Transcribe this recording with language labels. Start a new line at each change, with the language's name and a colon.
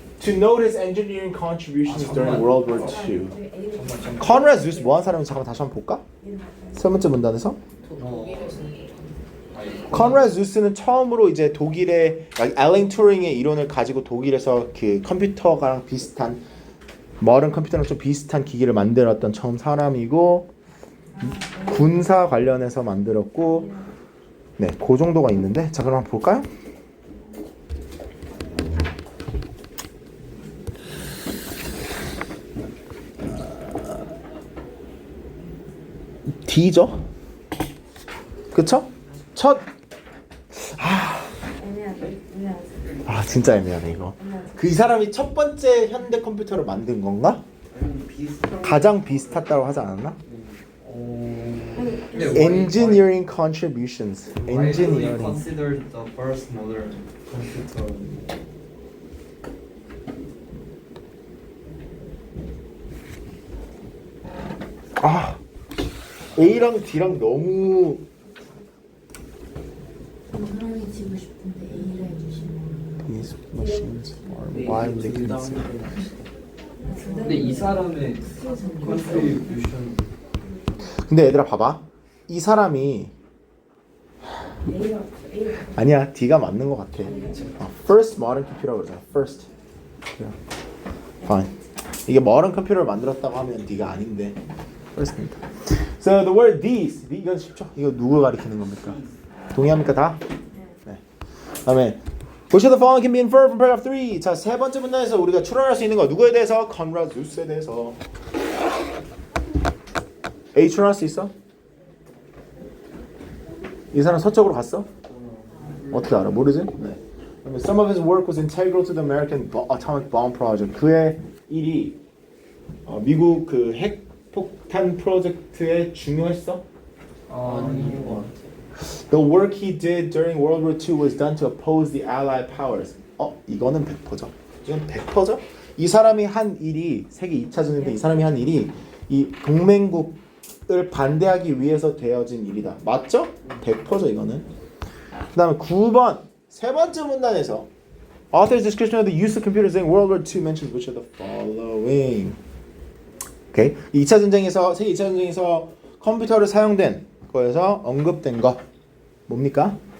English: To note his engineering contributions during World War II.
Korean: 네, A를 정말 Conrad Zeuss 뭐한 사람인지 잠깐 다시 한번 볼까? 세 번째 문단에서 독일에서 Conrad Zeuss는 처음으로 이제 독일의 앨런 튜링의 이론을 가지고 독일에서 그 컴퓨터랑 비슷한 모던 컴퓨터랑 좀 비슷한 기기를 만들었던 처음 사람이고 군사 관련해서 만들었고 네, 그 정도가 있는데 자 그럼 한번 볼까요? D죠? 그쵸? 첫 아 진짜 애매하네 이거. 그 이 사람이 첫 번째 현대 컴퓨터를 만든 건가? 가장 비슷하다고 하지 않았나?
English: Engineering contributions. Widely Engineering. considered the first modern computer.
Korean: 아 A랑 D랑 너무 사람이 지고 싶은데 A를 해주시면
English: These machines are widely considered.
Korean: 근데 이 사람의 컨트리뷰션 근데 얘들아 봐봐. 이 사람이 A가 아니야 D가 맞는 것 같아.
English: First modern computer
Korean: 라고 그러잖아.
English: First. Fine.
Korean: 이게
English: modern computer
Korean: 를 만들었다고 하면 D가 아닌데. First입니다.
English: So the word these
Korean: 이건 쉽죠? 이거 누구 가리키는 겁니까? 동의합니까 다? 네. 다음에
English: Which of the following can be inferred from paragraph 3?
Korean: 자, 세 번째 문단에서 우리가 추론할 수 있는 거 누구에 대해서? Conrad Zeuss에 대해서. A 추론할 수 있어? 이 사람 서쪽으로 갔어? 어떻게 알아? 모르지? 네.
English: Some of his work was integral to the American atomic bomb project.
Korean: 그의 일이 미국 그 핵폭탄 프로젝트에 중요했어? 아닌 것 같아.
English: The work he did during World War II was done to oppose the Allied powers.
Korean: 이거는 100%죠. 이건 100%죠. 이 사람이 한 일이 세계 2차 전쟁 때 이 사람이 한 일이 이 동맹국을 반대하기 위해서 되어진 일이다. 맞죠? 100%죠 이거는. 그다음에 9번 세 번째 문단에서
English: Author's description of the use of computers in World War II mentions which of the following.
Korean: 오케이. 2차 전쟁에서 세계 2차 전쟁에서 컴퓨터를 사용된 거에서 언급된 거 뭡니까?